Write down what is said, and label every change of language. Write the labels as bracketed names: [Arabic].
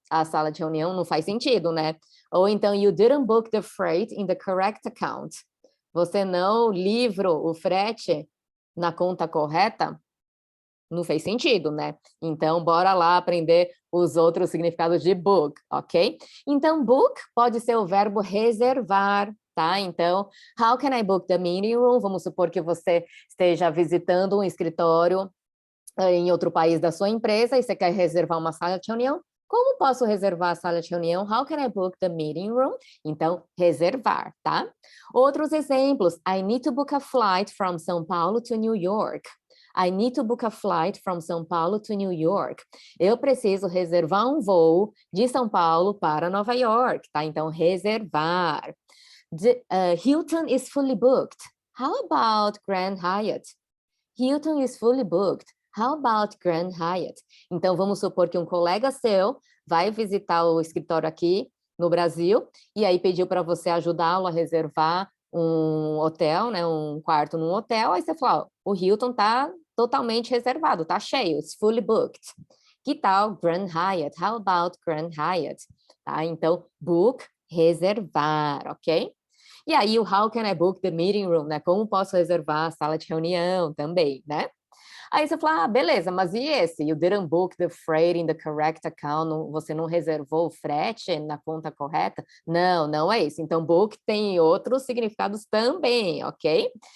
[Portuguese] A sala de reunião não faz sentido, né? Ou então, [English] you didn't book the freight in the correct account. [Portuguese] Você não livrou o frete na conta correta? Não fez sentido, né? Então, bora lá aprender os outros significados de book, ok? Então, book pode ser o verbo reservar, tá? Então, [English] how can I book the meeting room? [Portuguese] Vamos supor que você esteja visitando um escritório em outro país da sua empresa e você quer reservar uma sala de reunião. Como posso reservar a sala de reunião? [English] How can I book the meeting room? [Portuguese] Então, reservar, tá? Outros exemplos. [English] I need to book a flight from São Paulo to New York. I need to book a flight from São Paulo to New York. [Portuguese] Eu preciso reservar um voo de São Paulo para Nova York, tá? Então, reservar. [English] Hilton is fully booked. How about Grand Hyatt? Hilton is fully booked. How about Grand Hyatt? [Portuguese] Então, vamos supor que um colega seu vai visitar o escritório aqui no Brasil e aí pediu para você ajudá-lo a reservar um hotel, né, um quarto num hotel, aí você fala, ó, o Hilton tá totalmente reservado, tá cheio, [English] it's fully booked. [Portuguese] Que tal Grand Hyatt? [English] How about Grand Hyatt? [Portuguese] Tá? Então, book, reservar, ok? E aí, o [English] how can I book the meeting room, [Portuguese] né? Como posso reservar a sala de reunião também, né? Aí você fala, ah, beleza, mas e esse? [English] You didn't book the freight in the correct account, [Portuguese] você não reservou o frete na conta correta? Não, não é isso. Então, book tem outros significados também, ok?